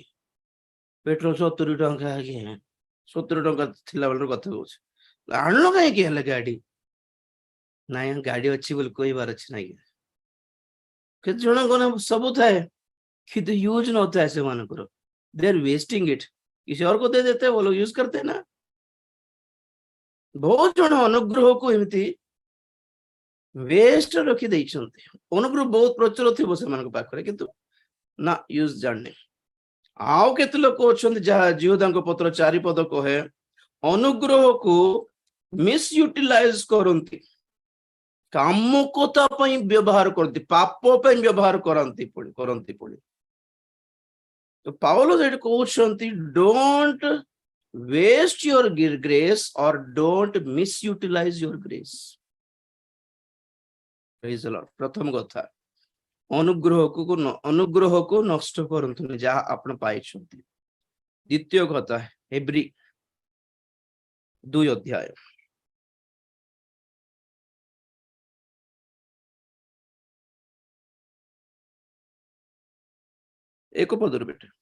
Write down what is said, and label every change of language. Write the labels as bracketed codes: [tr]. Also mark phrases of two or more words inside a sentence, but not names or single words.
[or] ପେଟ୍ରୋଲ 70 ଟଙ୍କା, ଆଜ୍ଞା 70 ଟଙ୍କା ଥିଲା ବେଳର କଥା କହୁଛି। ଆଣିଲ କାହିଁକି ହେଲେ ଗାଡି? ନାଇଁ ଗାଡି ଅଛି ବୋଲି କହିବାର ଅଛି। ନାଇଁ, କେତେ ଜଣଙ୍କର ସବୁ ଥାଏ କିନ୍ତୁ यूज ନଥାଏ ସେମାନଙ୍କର। [en] They are wasting it. [hi] किसी और को दे देते, वो लोग यूज करते ना। [or] ବହୁତ ଜଣ ଅନୁଗ୍ରହକୁ ଏମିତି ୱେଷ୍ଟ ରଖି ଦେଇଛନ୍ତି। ଅନୁଗ୍ରହ ବହୁତ ପ୍ରଚୁର ଥିବ ସେମାନଙ୍କ ପାଖରେ, କିନ୍ତୁ ନା ୟୁଜ ଜାଣିନି। ଆଉ କେତେ ଲୋକ ଅଛନ୍ତି ଯାହା ଜିହୁଦାଙ୍କ ପତ୍ର 4 ପଦ କହେ ଅନୁଗ୍ରହକୁ ମିସୟୁଟିଲାଇଜ କରନ୍ତି, କାମୁକତା ପାଇଁ ବ୍ୟବହାର କରନ୍ତି, ପାପ ପାଇଁ ବ୍ୟବହାର କରନ୍ତି ପୁଣି। ତ ପାଉଲ ସେଠି କହୁଛନ୍ତି [en] don't waste your grace or don't misutilize your grace. Praise the Lord. [or] ପ୍ରଥମ କଥା, ଅନୁଗ୍ରହକୁ ନଷ୍ଟ କରନ୍ତୁନି ଯାହା ଆପଣ ପାଇଛନ୍ତି। ଦ୍ୱିତୀୟ କଥା, ହେବ୍ରୀ 2 ଅଧ୍ୟାୟ 1 ପଦରୁ ବେଟେ।